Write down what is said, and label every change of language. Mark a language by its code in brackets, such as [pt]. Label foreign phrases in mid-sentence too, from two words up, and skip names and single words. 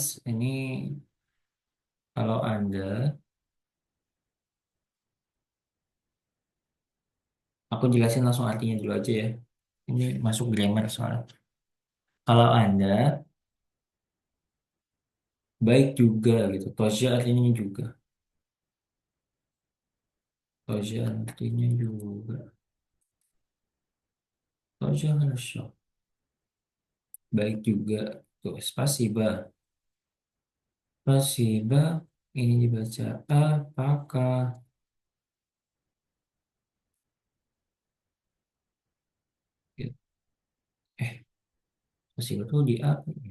[id] Ini kalau Anda, aku jelasin langsung artinya dulu aja ya. Ini masuk grammar soalnya. Kalau Anda baik juga gitu. Toja artinya juga. Toja artinya juga. [ru] Toja хорошо. [id] Baik juga. Tuh, [ru] спасибо. Спасибо. [id] Ini dibaca apakah. Gitu. Eh, spasiba tuh di apa ya?